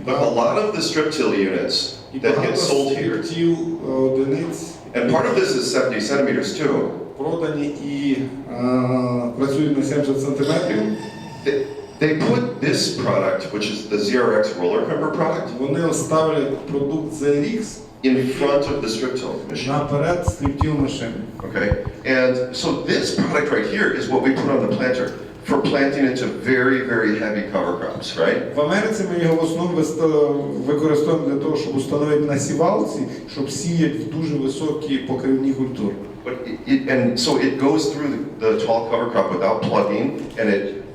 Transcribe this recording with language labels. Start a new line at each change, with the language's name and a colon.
English: But a lot of the strip till units that get sold here, and part of this is 70 centimeters too,
Ukrainian: продані і працюють на 70 сантиметрів.
English: They put this product, which is the ZRX roller crumper product,
Ukrainian: вони ставлять продукт ZRX
English: in front of the strip till machine.
Ukrainian: наперед стриптіл машини.
English: Okay, and so this product right here is what we put on the planter for planting into very, very heavy cover crops, right?
Ukrainian: В Америці ми його в основному використовуємо для того, щоб установити на сівалці, щоб сіяти в дуже високі покривні культури.
English: But and so it goes through the tall cover crop without plugging, and it